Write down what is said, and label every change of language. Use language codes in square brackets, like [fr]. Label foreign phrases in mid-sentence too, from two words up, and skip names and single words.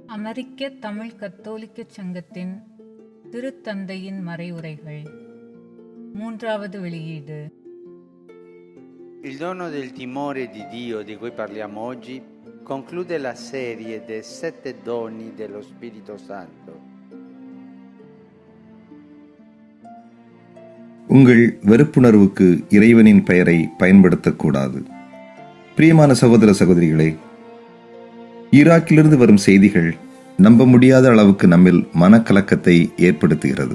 [ta] அமெரிக்க தமிழ் கத்தோலிக்க சங்கத்தின் திருத்தந்தையின் மறைவுரைகள் 3வது வெளியீடு. [it] Il dono del timore di Dio di cui parliamo oggi conclude la serie dei 7 doni dello Spirito Santo. [ta] உங்கள் வெறுப்புணர்வுக்கு இறைவனின் பெயரை பயன்படுத்தக்கூடாது. பிரியமான சகோதர சகோதரிகளே, ஈராக்கிலிருந்து வரும் செய்திகள் நம்ப முடியாத அளவுக்கு நம்மில் மனக்கலக்கத்தை ஏற்படுத்துகிறது.